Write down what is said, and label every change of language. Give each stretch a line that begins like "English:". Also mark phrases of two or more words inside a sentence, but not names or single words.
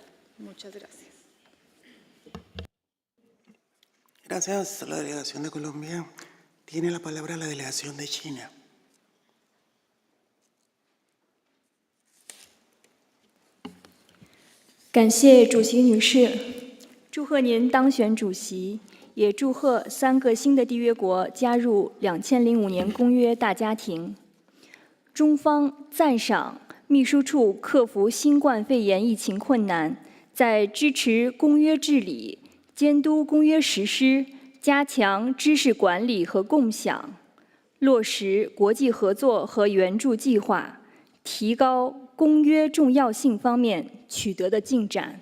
Spanish: Muchas gracias. Gracias a la delegación de Colombia. Tiene la palabra la delegación de China. Gracias,
Chinese: 主席女士。祝贺您当选主席，也祝贺3个新的缔约国加入2005年公约大家庭。中方赞赏秘书处克服新冠肺炎疫情困难，在支持公约治理、监督公约实施、加强知识管理和共享、落实国际合作和援助计划、提高公约重要性方面取得的进展。